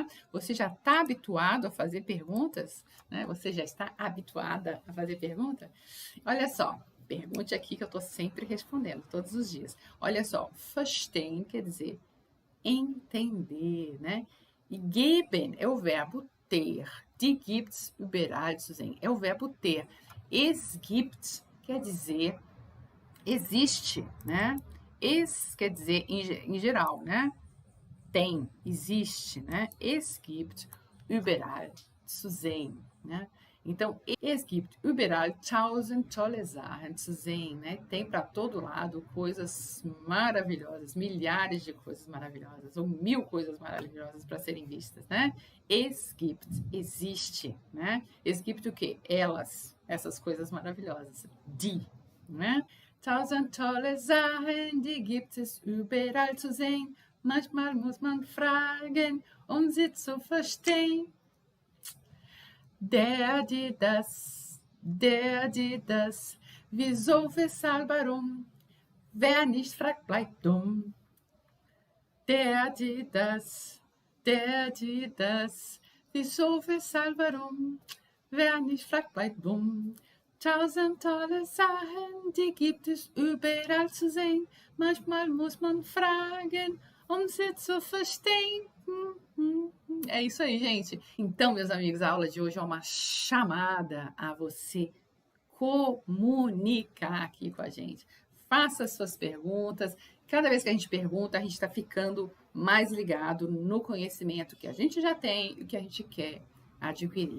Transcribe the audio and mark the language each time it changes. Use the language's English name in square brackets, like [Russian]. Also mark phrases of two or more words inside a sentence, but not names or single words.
[Portuguese] Você já está habituado a fazer perguntas? Né? Você já está habituada a fazer pergunta? Olha só, pergunte aqui que eu estou sempre respondendo, todos os dias. Olha só, verstehen quer dizer entender, né? E geben é o verbo ter. [German] Die gibt's überall zu sehen. [Portuguese] É o verbo ter. [German] Es gibt [Portuguese] quer dizer existe, né? Es quer dizer em geral, né? Tem, existe, né? [German] Es gibt überall zu sehen, [Portuguese] né? Então, [German] es gibt überall 1000 tolle Sachen zu sehen, [Portuguese] né? Tem para todo lado coisas maravilhosas, milhares de coisas maravilhosas, ou 1000 coisas maravilhosas para serem vistas, né? [German] Es gibt, [Portuguese] existe, né? [German] Es gibt [Portuguese] o quê? Elas, essas coisas maravilhosas. Die, né? [German] 1000 tolle Sachen, die gibt es überall zu sehen. Manchmal muss man fragen, sie zu verstehen. Der, die, das, wieso, weshalb, warum, wer nicht fragt, bleibt dumm. Der, die, das, wieso, weshalb, warum, wer nicht fragt, bleibt dumm. 1000 tolle Sachen, die gibt es überall zu sehen. Manchmal muss man fragen, sie zu verstehen. [Portuguese] É isso aí, gente. Então, meus amigos, a aula de hoje é uma chamada a você comunicar aqui com a gente. Faça as suas perguntas. Cada vez que a gente pergunta, a gente está ficando mais ligado no conhecimento que a gente já tem e que a gente quer adquirir.